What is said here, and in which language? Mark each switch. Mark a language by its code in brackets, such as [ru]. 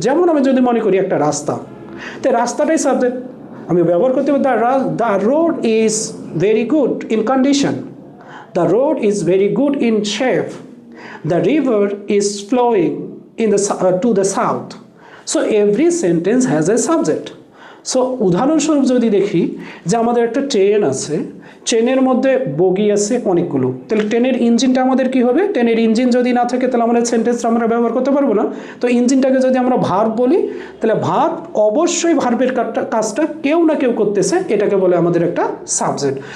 [bn] যেমন আমি যদি মনে করি একটা রাস্তা, তো রাস্তাটাই সাবজেক্ট, আমি ব্যবহার করতে হবে [en] The road is very good in condition, the road is very good in shape, the river is flowing in the to the south. So every sentence has a subject. [bn] So উদাহরণস্বরূপ যদি দেখি যে আমাদের একটা ট্রেন আছে, ট্রেনের মধ্যে বগি আছে অনেকগুলো, তাহলে ট্রেনের ইঞ্জিনটা আমাদের কি হবে, ট্রেনের ইঞ্জিন যদি না থাকে তাহলে আমাদের সেন্টেন্সটা আমরা ব্যবহার করতে পারবো না। তো ইঞ্জিনটাকে যদি আমরা ভার্ব বলি, তাহলে ভার্ব অবশ্যই ভার্বের কাজটা কেউ না কেউ করতেছে, এটাকে বলে আমাদের একটা সাবজেক্ট।